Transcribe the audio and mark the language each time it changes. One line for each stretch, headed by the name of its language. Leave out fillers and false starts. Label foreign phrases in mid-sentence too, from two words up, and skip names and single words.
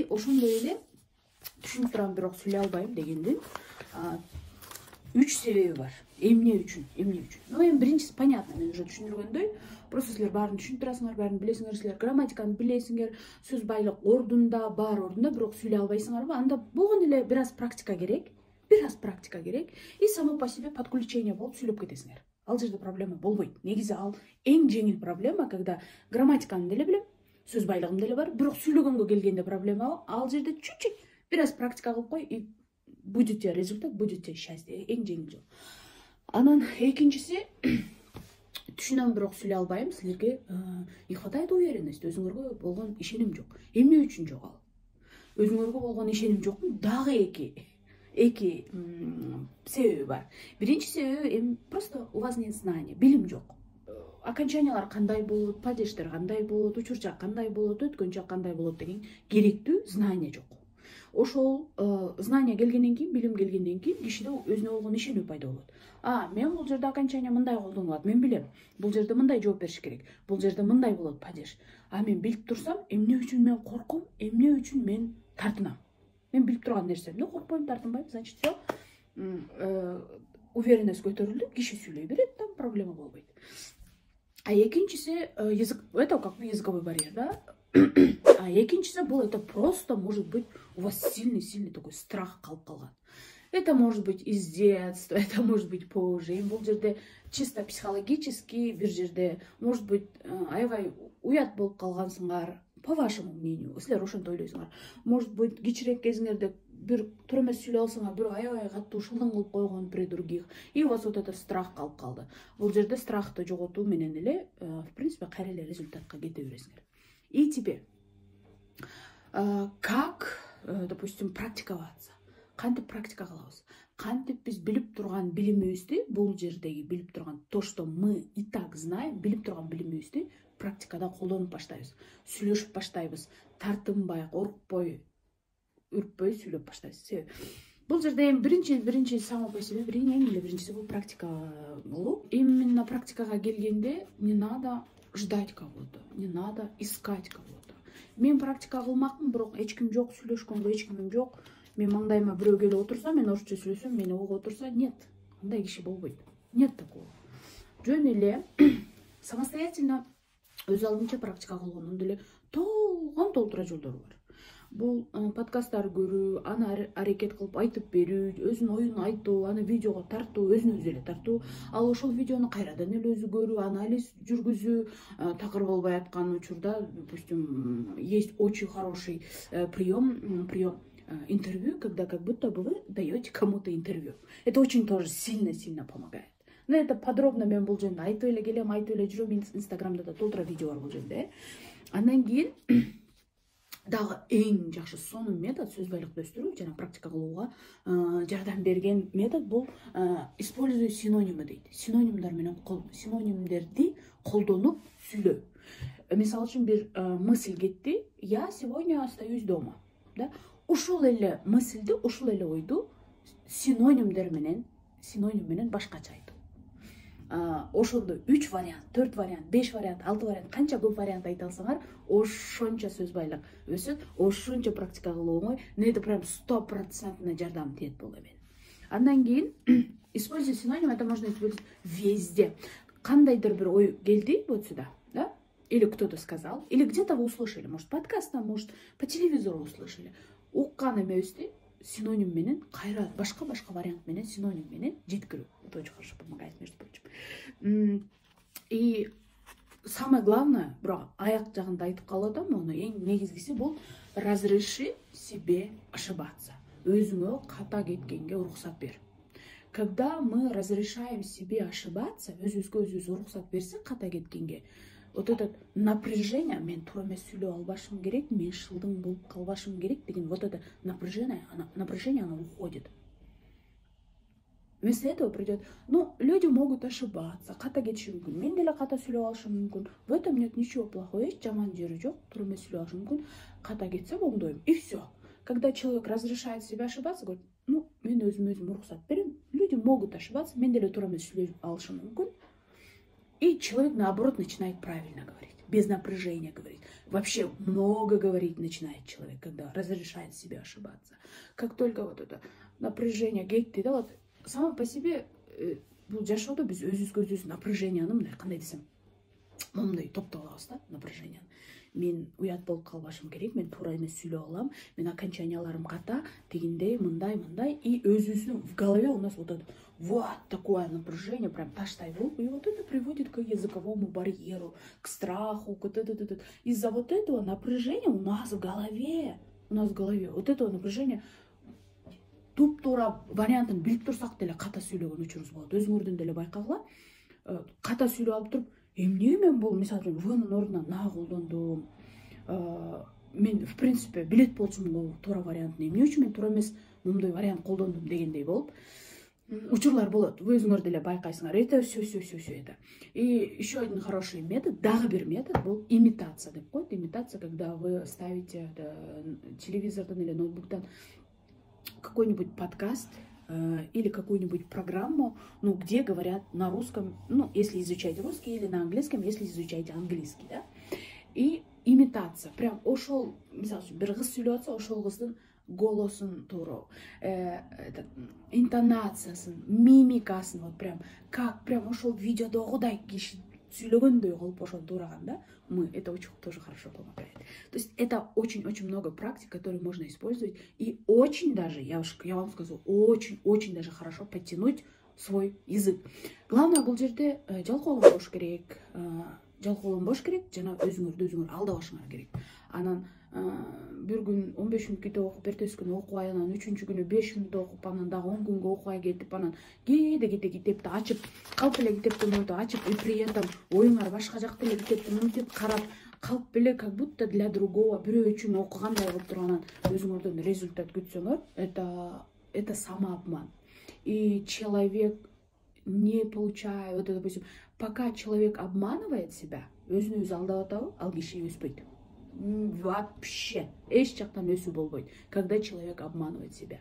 Kyrgyz: Ошондой эле түшүнүп турам, бирок сүйлөй албайм дегендин 3 себеби бар. Эмне үчүн? Но эми биринчиси понятно, мен уже түшүндүргөндөй, просто силер баарын түшүнүп турасыңар, баарын билесиңер, силер грамматиканы билесиңер, сөз байлык ордунда, баары ордунда, бирок сүйлөй албайсыңарбы? Анда болгон эле бир аз практика керек.
Russian: И само по себе подключение
Kyrgyz: болуп сүйлөп кетесиңер. Ал жерде проблема болбойт. Негизи ал эң жеңил проблема, когда грамматиканы деле билем, сөз байлыгым деле бар, бирок сүйлөгөнгө келгенде проблема ал жерде чуть-чуть бир аз практика кылып кой,
Russian: и будет тебе результат, будет тебе счастье.
Kyrgyz: Эң жеңил жол. Анан экинчиси, түшүнөм, бирок сүйлөй албайм.
Russian: Силерге не хватает уверенности,
Kyrgyz: өзүңөргө болгон ишеним жок. Эмне үчүн жок ал? Өзүңөргө болгон ишеним жоктун дагы эки себеби бар. Биринчи себеби
Russian: просто у вас нет знания,
Kyrgyz: билим жок. Окончаниялар кандай болот, падештер кандай болот, учурчак кандай болот, өткөнчак кандай болот деген керектүү знания жок. Ошол знания келгенден кийин, билим келгенден кийин кишиде өзүнө болгон ишенүү пайда болот. Мен бул жерде окончание мындай колдонулат, мен билем. Бул жерде мындай жооп бериш керек, бул жерде мындай болот падеж. Мен билип турсам, эмне үчүн мен корком, эмне үчүн мен тартынам? Мен билип турган нерсемде коркпойм, тартынбайм,
Russian: значит, все.
Kyrgyz: Уверенность көтөрүлдү, киши сүйлөй берет, там проблема болбойт. Экинчиси,
Russian: это как языковой барьер, да? Экинчиси, это просто может быть у вас сильный такой страх
Kyrgyz: калып калган.
Russian: Это может быть из детства, это может быть позже.
Kyrgyz: И бул жерде
Russian: чисто психологически,
Kyrgyz: бир жерде,
Russian: может быть,
Kyrgyz: аябай уят болуп калгансыңар,
Russian: по вашему мнению,
Kyrgyz: силер ошентип ойлойсуңар.
Russian: Может быть,
Kyrgyz: кичирээк кезиңерде бир туура эмес сүйлөй алсаңар, бирөө аябай катуу шылдың кылып койгон
Russian: при других, и у вас вот этот страх
Kyrgyz: калып калды. Бул жерде страхты жоготуу менен эле,
Russian: в принципе,
Kyrgyz: кайра эле результатка кете бересиңер.
Russian: И теперь, как, допустим, практиковаться?
Kyrgyz: Кантип практика кылабыз? Кантип биз билип турган билимибизди, бул жердеги билип турган,
Russian: то, что мы и так знаем,
Kyrgyz: билип турган билимибизди практикада колдонуп баштайбыз. Сүйлөшүп баштайбыз. Тартынбай, коркпой, үрпөй сүйлөп баштайбыз. Себеби бул жерде биринчи
Russian: само по себе,
Kyrgyz: биринчиси бул практика кылуу.
Russian: Именно
Kyrgyz: практикага келгенде
Russian: не надо ждать кого-то, не надо искать кого-то.
Kyrgyz: Мен практика кылмакмын, бирок эч ким жок, сүйлөшкөнгө эч кимим жок. Мен маңдайыма бирөө келип отурса, мен орусча сүйлөсөм, мени ого отурса, нет. Андай киши болбойт.
Russian: Нет такого.
Kyrgyz: Жөн эле самостоятельно өз алдынча практика кылгондун деле толтура жолдору бар. Бул подкасттар көрүү, аны аракет кылып айтып берүү, өзүнүн оюн айтуу, аны видеого тартуу, өзүнө өзү эле тартуу, ал ошол видеону кайрадан эле өзү көрүү, анализ жүргүзүү, такыр болбой аткан учурда,
Russian: допустим, есть очень хороший прием интервью, когда как будто бы вы даете кому-то интервью. Это очень тоже сильно помогает. Но это подробно
Kyrgyz: мен бул жөнүндө айтып эле келем, айтып эле жүрөм, инстаграмда да толтура видео бар бул жөнүндө. Андан кийин дагы эң жакшы сонун метод сөз байлыкты өстүрүү жана практика кылууга жардам берген метод бул
Russian: используй синонимы
Kyrgyz: дейт. Синонимдер менен синонимдерди колдонуп сүйлөө. Мисалы үчүн бир мысль кетти,
Russian: я сегодня остаюсь дома, да?
Kyrgyz: Ушул эле мысльди, ушул эле ойду синоним менен башкача айтуу. Ошондо 3 вариант, 4 вариант, 5 вариант, 6 вариант, канча көп вариант айта алсаңар, ошончо сөз байлык өсөт, ошончо практика кылуу оңой, неде прям 100% жардам тиет бул эмен.
Russian: Андан кийин используй синоним, это можно использовать везде.
Kyrgyz: Кандайдыр бир ой келди
Russian: вот сюда, да? Или кто-то сказал, или где-то вы услышали, может подкастта, может по телевизору услышали.
Kyrgyz: Уккан эмебизди синоним менен кайра башка вариант менен синоним менен жеткирүү.
Russian: Это очень хорошо помогает, между прочим. И самое главное,
Kyrgyz: бирок аяк жагында айтып калып атам, муну эң негизгиси бул
Russian: разреши себе ошибаться.
Kyrgyz: Өзүңө ката кеткенге уруксат бер.
Russian: Когда мы разрешаем себе ошибаться,
Kyrgyz: өзүбүзгө өзүбүз уруксат берсек ката кеткенге,
Russian: вот это напряжение,
Kyrgyz: мен туура эмес сүйлөп албашым керек, мен шылдың болуп калбашым керек деген
Russian: вот это напряжение, оно уходит. Вместо этого придет, ну, люди могут ошибаться,
Kyrgyz: ката кетиши мүмкүн, мен деле ката сүйлөп алышым мүмкүн,
Russian: в этом нет ничего плохого,
Kyrgyz: эч жаман жери жок, туура эмес сүйлөп алышым мүмкүн, ката кетсем оңдойм,
Russian: и все. Когда человек разрешает себе ошибаться, говорит, ну,
Kyrgyz: мен өзүм уруксат берем,
Russian: люди могут ошибаться,
Kyrgyz: мен деле туура эмес сүйлөп алышым мүмкүн.
Russian: И человек, наоборот, начинает правильно говорить, без напряжения говорить. Вообще много говорить начинает человек, когда разрешает себе ошибаться. Как только вот это напряжение
Kyrgyz: кетти,
Russian: да, вот само по себе
Kyrgyz: бул жашоодо биз өзүбүзгө напряженияны мындай кандай десем, момундай топтоп алабыз да, напряженияны. Мен уят болуп калбашым керек, мен туура эмес сүйлөп алам, мен окончанияларым ката, дегендей, мындай, и өзүбүздүн
Russian: в голове у нас вот это вот такое напряжение, прям
Kyrgyz: таштай болуп,
Russian: и вот это приводит к языковому барьеру, к страху, к вот из-за вот этого напряжения у нас в голове, вот этого напряжения
Kyrgyz: туп-туура вариантын билип турсак деле ката сүйлөгөн учурубуз болот. Өзүңөрдөн деле байкагыла, ката сүйлөп алып туруп, эмне мен бул, мисалы үчүн, внын ордуна на колдондум. Мен,
Russian: в принципе,
Kyrgyz: билет болчумун бул туура вариантын, эмне үчүн мен туура эмес мындай вариант колдондум дегендей болуп. Учурлар болот, вы өзүңөр деле байкайсыңар.
Russian: Это все это. И еще один хороший метод,
Kyrgyz: дагы бир метод, бул имитация деп коет.
Russian: Имитация, когда вы ставите телевизордон или ноутбуктан какой-нибудь подкаст или какую-нибудь программу, ну, где говорят на русском, ну, если изучаете русский, или на английском, если изучаете английский, да.
Kyrgyz: И имитация, прям ошол, мисалы үчүн, бир кыз сүйлөп атса, ошол кыздын голосун тууру, интонациясын, мимикасын,
Russian: вот прям, как прям
Kyrgyz: ошол видеодогудай киши сүйлөгөндөй кылып ошол туураган, да,
Russian: это очень тоже хорошо помогает. То есть это очень-очень много практик, которые можно использовать, и очень даже, я вам скажу, очень-очень даже хорошо подтянуть свой язык. Главное,
Kyrgyz: бул жерде жалкоолонбош керек, жана өзүңөр алдабашыңар керек. Анан бир күн 15 мүнөт китеп окуп, эртеси күнү окубай, анан 3-чү күнү 5 мүнөт окуп, анан дагы 10 күнгө окубай кетип, анан кээде китепти ачып, калп эле китепти унутуп ачып,
Russian: и при этом
Kyrgyz: оюңар башка жакта эле китепти унутуп карап, калп эле
Russian: как будто для другого,
Kyrgyz: бирөө үчүн окугандай кылып турганан өзүңөрдөн результат күтсөңөр,
Russian: это самообман. И человек не получает, вот, допустим, пока человек обманывает себя,
Kyrgyz: өзүн өзү алдап атабы, ал киши өспөйт. Вообще, эч жактан өсүү болбойт,
Russian: когда человек обманывает себя.